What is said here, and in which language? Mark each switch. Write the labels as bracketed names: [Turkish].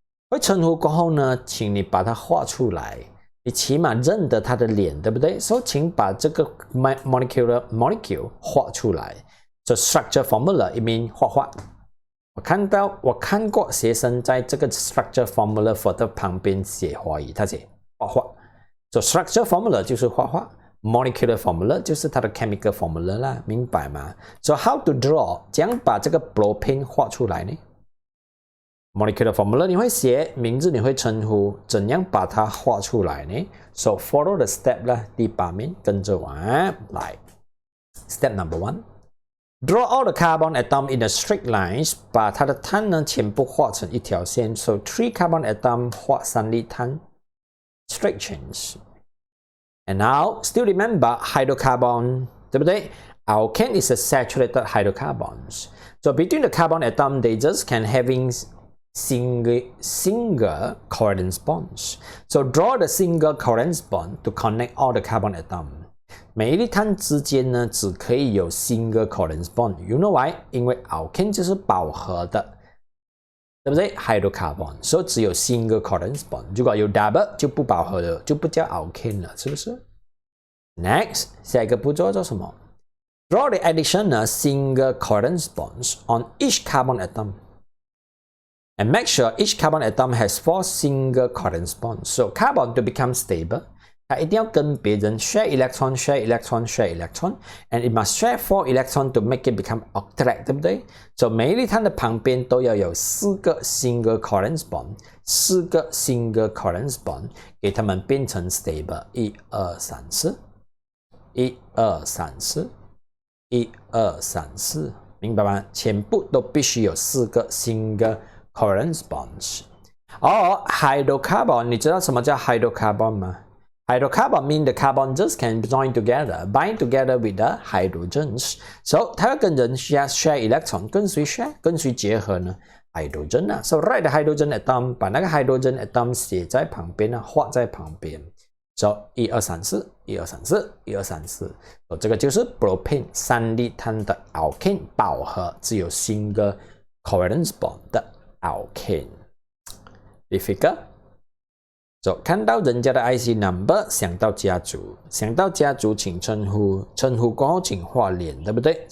[Chinese] 会称呼过后呢，请你把它画出来。你起码认得它的脸，对不对？所以请把这个 molecule 画出来。 So structure formula it means 画画。我看过学生在这个 structure formula photo 旁边写华语，他写画画。 So structure formula 就是画画 ，molecular formula 就是它的 chemical formula 啦，明白吗 ？ [English] So how to draw？ [Chinese] 怎样把这个 propane 画出来呢 ？molecular formula 你会写，名字你会称呼，怎样把它画出来呢 ？ [English] So follow the step [Chinese] 啦，第8面跟着我来。 [English] Step number 1。Draw all the carbon atom in a straight lines， [Chinese] 把它的碳呢全部画成一条线。 [English] So 3 carbon atom 画3粒碳 ，straight chains。 And now still remember hydrocarbon， [Chinese] 对不对 [English] ？Alkane is a saturated hydrocarbons. So between the carbon atom, they just can having single covalent bonds. So draw the single covalent bond to connect all the carbon atom. [Chinese] 每一粒碳之间呢，只可以有 single covalent bond。 [English] You know why？ [Chinese] 因为 alkane 就是饱和的，对不对 ？hydrocarbon， 所以只有 single covalent bond。如果有 double 就不饱和了，就不叫 alkane 了，是不是 ？Next， 下一个步骤做什么 ？ [English] Draw the additional single covalent bonds on each carbon atom. And make sure each carbon atom has 4 single covalent bonds. So carbon to become stable. [Chinese] 它一定要跟别人 share electron, [English] share electron, share electron, and it must share 4 electron to make it become octet， 对不对？ [Chinese] 所以每一粒碳的旁边都要有4个 single covalent bond， 4个 single covalent bond， 给它们变成 stable。 1、2、3、4， 1、2、3、4， 1、2、3、4，明白吗？全部都必须有4个 single covalent bonds。 [English] hydrocarbon， [Chinese] 你知道什么叫 hydrocarbon 吗？ [English] Hydrocarbon mean the carbon just can join together, bind together with the hydrogens. [Chinese] So 它要跟人 share electron， 跟谁 share？跟谁结合呢 ？hydrogen 啊。 So write the hydrogen atom， 把那个 hydrogen atom 写在旁边啊，画在旁边。 So 1、2、3、4， 1、2、3、4， 1、2、3、4。 [English] So [Chinese] 这个就是 propane 3粒碳的 alkane 饱和，只有 single covalent bond 的 alkane。So 看到人家的 IC number， 想到家族，想到家族请称呼，称呼过后请画脸，对不对？